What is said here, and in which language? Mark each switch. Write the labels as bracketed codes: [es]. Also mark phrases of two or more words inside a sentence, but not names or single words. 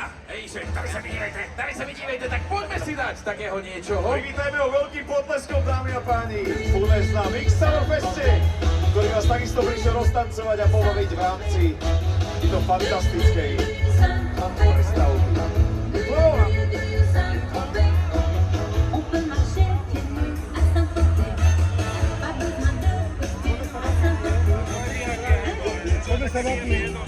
[sk] Hej, že tady sa vidívejte, tak poďme si dať takého niečoho. Privítajme ho veľkým potleskom, dámy a páni. Funes na Mixtaurofeste, ktorý vás takisto prišiel roztancovať a pobaviť v rámci tejto fantastickej prestávky. [fr] On peut marcher pieds nus à Saint-Tropez. Pas besoin de costume à Saint-Tropez.